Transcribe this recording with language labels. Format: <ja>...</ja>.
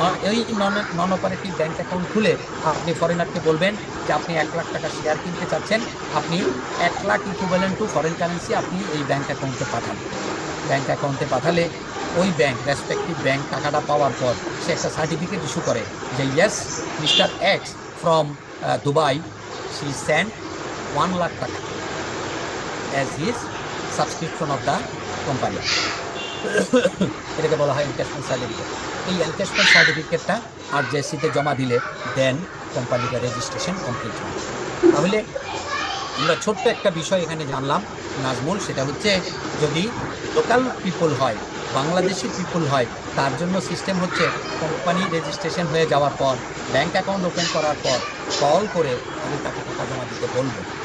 <bn>এই নন operative bank account খুলে আপনি ফরেনারকে বলবেন যে আপনি 1 লাখ টাকা শেয়ার কিনতে চাচ্ছেন, আপনি 1 lakh</bn> <en>equivalent to foreign currency</en> <bn>আপনি এই ব্যাংক অ্যাকাউন্টে পাঠান। ব্যাংক অ্যাকাউন্টে পাঠালে ওই ব্যাংক রেসপেক্টিভ ব্যাংক টাকাটা পাওয়ার পর সে একটা সার্টিফিকেট ইস্যু করে যে</bn> <en>Yes mister X from Dubai, she sent 1 lakh taka as his subscription of the company.</en> <bn>এটাকে বলা হয় এনক্যাশমেন্ট সার্টিফিকেট। এই এনক্যাশমেন্ট সার্টিফিকেটটা আরজেসিতে জমা দিলে দেন কোম্পানিটা রেজিস্ট্রেশন কমপ্লিট হয়। তাহলে আমরা ছোট্ট একটা বিষয় এখানে জানলাম নাজমুল, সেটা হচ্ছে যদি লোকাল পিপল হয়, বাংলাদেশি পিপল হয়, তার জন্য সিস্টেম হচ্ছে কোম্পানি রেজিস্ট্রেশন হয়ে যাওয়ার পর ব্যাংক অ্যাকাউন্ট ওপেন করার পর কল করে আমি তাকে টাকা জমা দিতে বলবো।</bn>